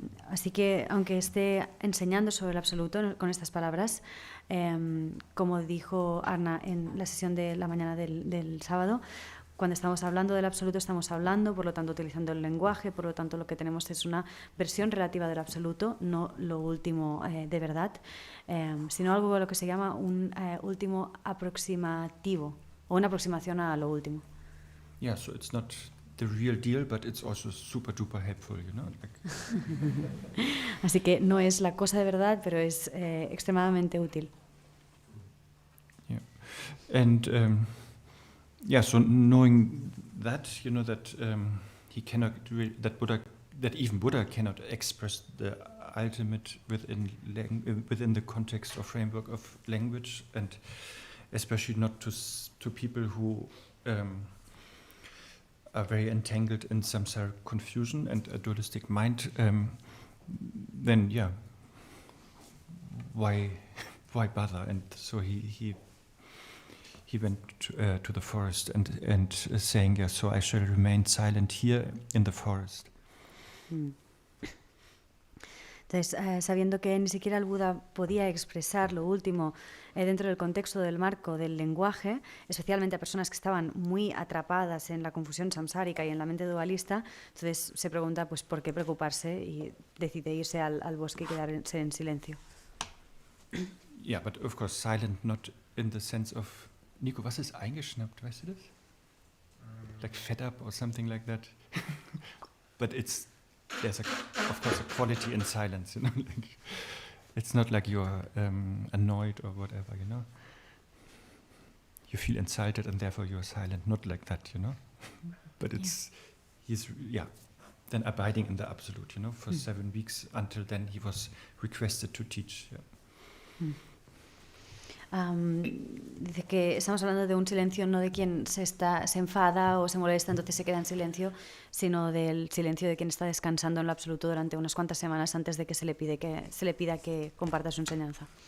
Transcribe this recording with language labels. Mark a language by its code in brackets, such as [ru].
[es] Así que, aunque esté enseñando sobre el absoluto con estas palabras, como dijo Arne en la sesión de la mañana del sábado, cuando estamos hablando del absoluto estamos hablando, por lo tanto utilizando el lenguaje, por lo tanto lo que tenemos es una versión relativa del absoluto, no lo último de verdad, sino algo lo que se llama un último aproximativo, o una aproximación a lo último. [en] Yeah, so it's not the real deal, but it's also super duper helpful, you know. [es] Así que no es la cosa de verdad, pero es extremadamente útil. [en] Yeah, and yeah, so knowing that, you know, that he cannot really, that even Buddha cannot express the ultimate within the context or framework of language, and especially not to people who are very entangled in samsara confusion and a dualistic mind, then yeah, why bother? And so he went to the forest and saying, yeah, so I shall remain silent here in the forest. [es] Entonces, sabiendo que ni siquiera el Buda podía expresar lo último dentro del contexto del marco del lenguaje, especialmente a personas que estaban muy atrapadas en la confusión samsárica y en la mente dualista, entonces se pregunta, pues, ¿por qué preocuparse? Y decide irse al bosque y quedarse en silencio. [en] Yeah, but of course silent, not in the sense of, Nico, [de] was ist eingeschnappt, weißt du das? [en] Like fed up or something like that. But there's of course a quality in silence, you know. Like, it's not like you're annoyed or whatever, you know. You feel insulted and therefore you're silent, not like that, you know. But he's then abiding in the absolute, you know, for 7 weeks until then he was requested to teach. Yeah. [es] Dice que estamos hablando de un silencio no de quien se enfada o se molesta, entonces se queda en silencio, sino del silencio de quien está descansando en lo absoluto durante unas cuantas semanas antes de que se le pida que comparta su enseñanza.